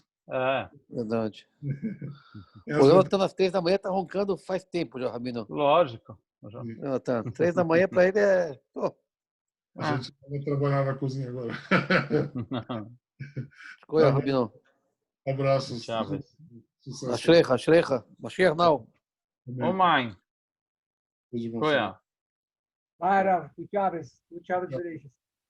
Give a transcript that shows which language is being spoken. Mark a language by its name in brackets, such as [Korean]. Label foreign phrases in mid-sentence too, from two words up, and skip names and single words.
[Portuguese] Verdade. O Léo está às 3 da manhã, está roncando faz tempo já, Rabino. Lógico. Tá. 3 da manhã para ele é... A gente vai trabalhar na cozinha agora. Escolha, Rabino. Abraços. [Hebrew] אשריך, אשריך. משיח now. [Portuguese] Ô, mãe. Escolha. Para, [English] Good Shabbos, Bereish.